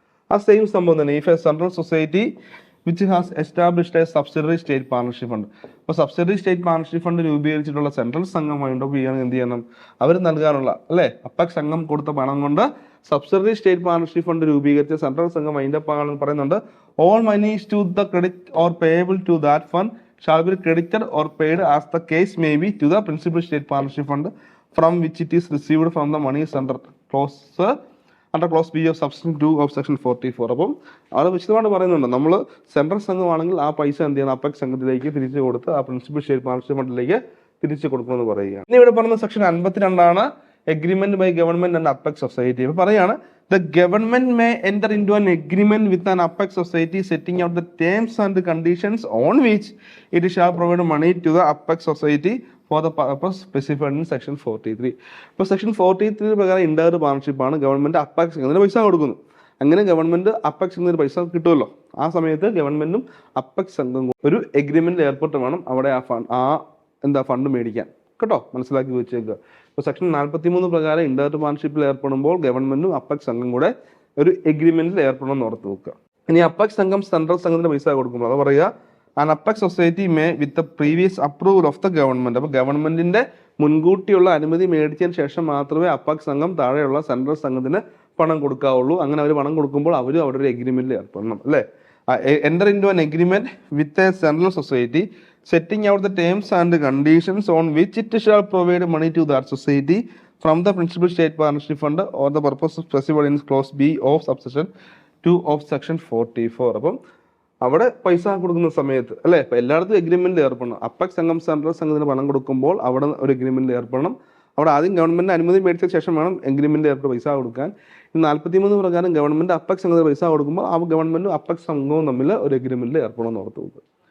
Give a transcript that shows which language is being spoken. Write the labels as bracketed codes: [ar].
[ml] ആ സെയിം സംഭവം തന്നെ [en] If a central society which has established a subsidiary state partnership fund. [ml] അപ്പോൾ subsidiary state partnership fund രൂപീകരിച്ചിട്ടുള്ള central സംഘം wind up ചെയ്യുകയാണെങ്കിൽ എന്ത് ചെയ്യണം, അവർ നൽകാനുള്ള അല്ലെ അപ്പെക്സ് സംഘം കൊടുത്ത പണം കൊണ്ട് സബ്സിഡറി സ്റ്റേറ്റ് പാർട്ണർഷിപ്പ് ഫണ്ട് രൂപീകരിച്ച സെൻട്രൽ സംഘം വൈൻഡപ്പ് ആണെന്ന് പറയുന്നുണ്ട്. [en] All monies to the credit or payable to that fund shall be credited or paid as the case may be to the principal state partnership fund from which it is received from the monies under clause B of subsection 2 of section 44. [ml] അപ്പം അവിടെ വിശദമായിട്ട് പറയുന്നുണ്ട്, നമ്മൾ central സംഘമാണെങ്കിൽ ആ പൈസ എന്ത് ചെയ്യണം, apex സംഘത്തിലേക്ക് തിരിച്ചു കൊടുത്ത് ആ പ്രിൻസിപ്പൽ സ്റ്റേറ്റ് പാർട്ണർഷിപ്പ് ഫണ്ടിലേക്ക് തിരിച്ചു കൊടുക്കുമെന്ന് പറയുകയാണ്. ഇനി ഇവിടെ പറയുന്ന section 52 [en] Agreement by government and apex society. [ml] അപ്പൊ പറയാണ് [en] the government may enter into an agreement with an apex society setting out the terms and conditions on which it shall provide money to the apex society for the purpose specified in section 43. [ml] ഇപ്പോൾ section 43 പ്രകാരം indirect partnership ആണ് government apex എന്നതിന് പൈസ കൊടുക്കുന്നു. അങ്ങനെ government apex എന്നതിന് പൈസ കിട്ടുമല്ലോ. ആ സമയത്ത് ഗവൺമെന്റും അപ്പെക്സ് സംഘവും ഒരു എഗ്രിമെന്റിൽ ഏർപ്പെട്ട് വേണം അവിടെ ഫണ്ട് മേടിക്കാൻ. കേട്ടോ, മനസ്സിലാക്കി വെച്ചേക്കുക. ഇപ്പോൾ സെക്ഷൻ 43 പ്രകാരം ഇൻഡയറക്റ്റ് പാർട്ണർഷിപ്പിൽ ഏർപ്പെടുമ്പോൾ ഗവൺമെന്റും അപ്പെക്സ് സംഘം കൂടെ ഒരു എഗ്രിമെന്റിൽ ഏർപ്പെടണം എന്ന് ഓർത്ത് വെക്കുക. ഇനി അപ്പെക്സ് സംഘം സെൻട്രൽ സംഘത്തിന് പൈസ കൊടുക്കുമ്പോൾ അത് പറയുക [en] An apex society may with the previous approval of the government. [ml] അപ്പോൾ ഗവൺമെന്റിന്റെ മുൻകൂട്ടിയുള്ള അനുമതി മേടിച്ചതിന് ശേഷം മാത്രമേ അപ്പെക്സ് സംഘം താഴെയുള്ള സെൻട്രൽ സംഘത്തിന് പണം കൊടുക്കാവുള്ളൂ. അങ്ങനെ അവർ പണം കൊടുക്കുമ്പോൾ അവരും അവിടെ ഒരു എഗ്രിമെന്റിൽ ഏർപ്പെടണം അല്ലേ. [en] Enter into an agreement with a central society setting out the terms and conditions on which it shall provide money to that society from the principal state partnership fund or the purpose specified in clause B of subsection 2 of section 44. [ml] അപ്പം അവിടെ പൈസ കൊടുക്കുന്ന സമയത്ത് അല്ലേ, ഇപ്പം എല്ലായിടത്തും എഗ്രിമെന്റിൽ ഏർപ്പെടണം. Apex സംഘം central സംഘത്തിന് പണം കൊടുക്കുമ്പോൾ അവിടെ ഒരു എഗ്രിമെന്റിൽ ഏർപ്പെടണം. അവിടെ ആദ്യം ഗവൺമെന്റ് അനുമതി മേടിച്ച ശേഷം വേണം എഗ്രിമെന്റിൽ ഏർപ്പെട്ട് പൈസ കൊടുക്കാൻ. 43 പ്രകാരം ഗവൺമെന്റ് അപ്പെക്സ് സംഘത്തിന് പൈസ കൊടുക്കുമ്പോൾ ആ ഗവൺമെന്റും അപ്പെക്സ് സംഘവും തമ്മിൽ ഒരു എഗ്രിമെന്റിൽ ഏർപ്പെടണം എന്ന് ഓർത്ത് പോകുക.